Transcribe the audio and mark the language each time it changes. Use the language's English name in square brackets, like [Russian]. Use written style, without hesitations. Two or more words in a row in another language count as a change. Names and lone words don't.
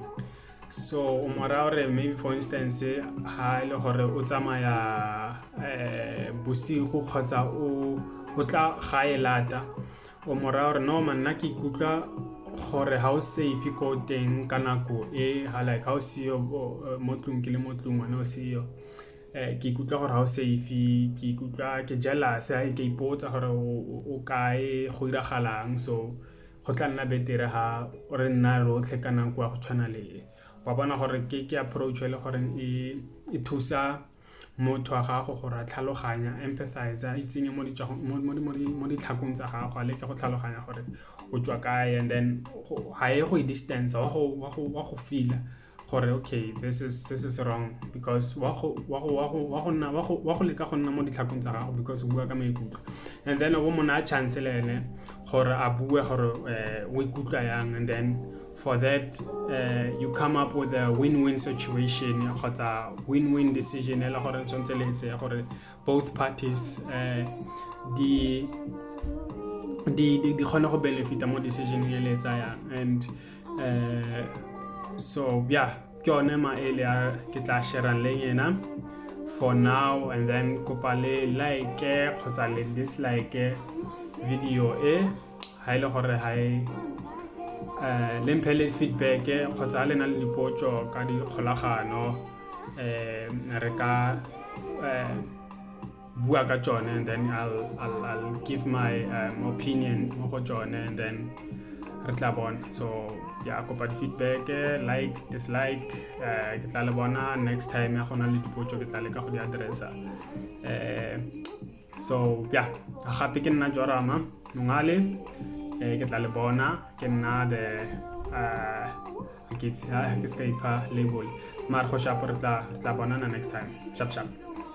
[Tswana] So o mora gore [English] maybe for instance [Tswana] ha ile gore o tsamaya bosigo kgotsa o tla ga e lata, o mora gore [English] no man [Tswana] nna ke ikutlwa gore ha o safe ko teng ka nako e ha like ha o siyo mo tlung ke le mo tlung wena o siyo, ke ikutlwa gore ha o safe, ke ikutlwa ke jealous, ha ke ipotsa gore o kae go iragalang. So go tla nna betere ha re nna rotlhe ka nako ya go tshwana le wa bona gore ke approach le gore e thusa motho wa gago gore a tlhaloganya, empathize, a itsenye mo ditlhakong tsa gago, a leke go tlhaloganya gore o tswa kae, [English] and then [Tswana] ha e go distance wa go feel gore [English] okay, this is wrong, because [Tswana] wa go leka go nna mo ditlhakong tsa gago because o bua ka maikutlo, [English] and then [Tswana] o mona a chance le ene gore a bue gore o ikutlwa yang, [English] and then for that you come up with a win-win situation [Tswana] kgotsa [English] win-win decision [Tswana] e le gore tshwantse le etse gore [English] both parties [Tswana] di kgone go benefita mo decision e le tsayang. [English] And so yeah, [Tswana] ke one maele a ke tla share le yena [English] for now, and then [Tswana] kopa le like kgotsa le dislike video e ha ile gore ha e le mpele feedback kgotsa le na le dipotso ka di kgolagano re ka bua ka tsone, [English] and then I'll give my opinion [Tswana] mo go tsone, [English] and then [Tswana] re tla bona. [English] So yeah, [Tswana] kopa di [English] feedback, like, dislike, [Tswana] ke tla le bona [English] next time [Tswana] ya gona le dipotso ke tla le ka go di addressa. [English] So yeah, [Tswana] gape ke nna Jorama Mongale, ke tla le bona ke nna the ke ska ipha label, mar go shapa re tla bonana [English] next time. [Tswana] Sharp